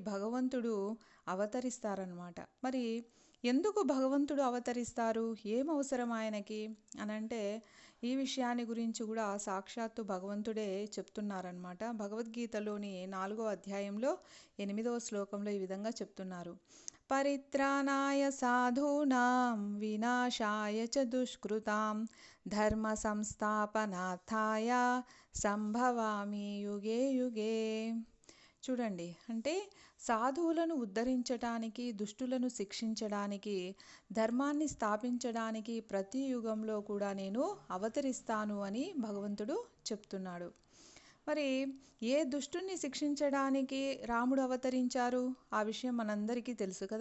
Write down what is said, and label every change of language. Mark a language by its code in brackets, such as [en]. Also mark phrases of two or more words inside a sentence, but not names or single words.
[te] కాబట్టి భగవంతుడు అవతరిస్తారనమాట. మరి ఎందుకు భగవంతుడు అవతరిస్తారు, ఏం అవసరం ఆయనకి అనంటే ఈ విషయాన్ని గురించి కూడా సాక్షాత్తు భగవంతుడే చెప్తున్నారనమాట. భగవద్గీతలోని 4వ అధ్యాయంలో 8వ శ్లోకంలో ఈ విధంగా చెప్తున్నారు. [sa] పరిత్రాణాయ సాధూనాం వినాశాయ చ దుష్కృతాం ధర్మ సంస్థాపనార్థాయ సంభవామి యుగే యుగే. [te] చూడండి, అంటే సాధువులను ఉద్ధరించడానికి, దుష్టులను శిక్షించడానికి, ధర్మాన్ని స్థాపించడానికి ప్రతి యుగంలో కూడా నేను అవతరిస్తాను అని భగవంతుడు చెప్తున్నాడు. మరి ఏ దుష్టుని శిక్షించడానికి రాముడు అవతరించారు, ఆ విషయం మనందరికీ తెలుసు కదా.